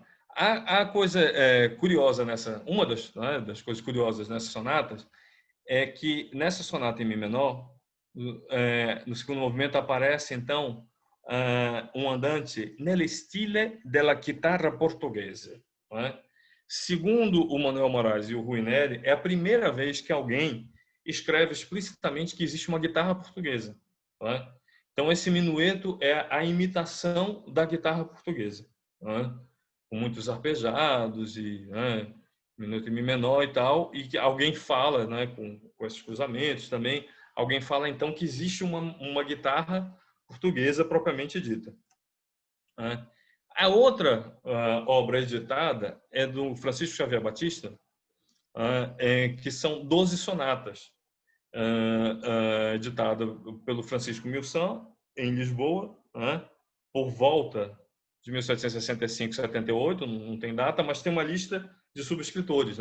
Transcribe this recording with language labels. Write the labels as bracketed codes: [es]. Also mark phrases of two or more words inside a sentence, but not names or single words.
[pt] A coisa curiosa uma das coisas curiosas nessas sonatas é que nessa sonata em Mi menor, no segundo movimento aparece então um andante [it] nel stile della chitarra portoghese. [pt] Segundo o Manuel Moraes e o Rui Neri, é a primeira vez que alguém escreve explicitamente que existe uma guitarra portuguesa. Então, esse minueto é a imitação da guitarra portuguesa, com muitos arpejados e minueto em Mi menor e tal, e que alguém fala, com esses cruzamentos também, alguém fala então que existe uma guitarra portuguesa propriamente dita. A outra obra editada é do Francisco Xavier Batista, que são 12 sonatas, editada pelo Francisco Milsan, em Lisboa, por volta de 1765, 78, não tem data, mas tem uma lista de subscritores.